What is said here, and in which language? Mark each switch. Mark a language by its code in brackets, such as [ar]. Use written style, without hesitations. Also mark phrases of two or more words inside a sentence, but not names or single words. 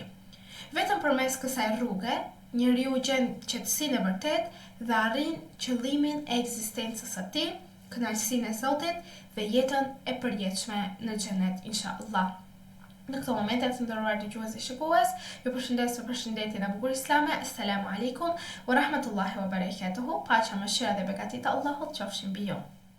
[sq] Vetëm përmes kësaj rruge, njeriu gjen qetësinë e vërtetë dhe arrin qëllimin e ekzistencës së tij, kënaqësinë e Zotit dhe jetën e përjetshme në xhenet inshallah. Në këto momente të nderuar dëgjues dhe shikues, ju përshëndes me përshëndetjen e bukur islame. [ar] السلام عليكم ورحمة الله وبركاته. [sq] Paqja, mëshira dhe begatit e Allahut qofshin mbi ju.